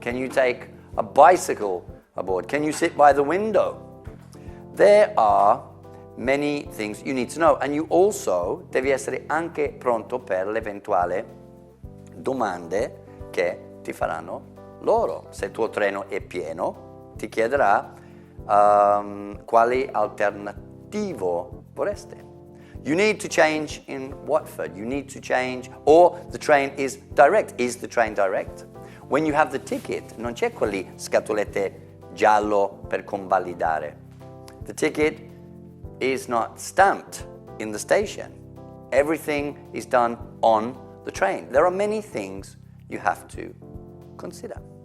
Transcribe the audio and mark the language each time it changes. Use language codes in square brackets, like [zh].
[en] Can you take a bicycle aboard? Can you sit by the window? There are many things you need to know, and you also [it] devi essere anche pronto per l'eventuale domande che ti faranno loro. Se il tuo treno è pieno, ti chiederà quale alternativo vorreste. [en] You need to change in Watford. You need to change, or the train is direct. Is the train direct? When you have the ticket, [it] non c'è quelli scatolette giallo per convalidare. [en] The ticket is not stamped in the station. Everything is done on the train. There are many things you have to consider.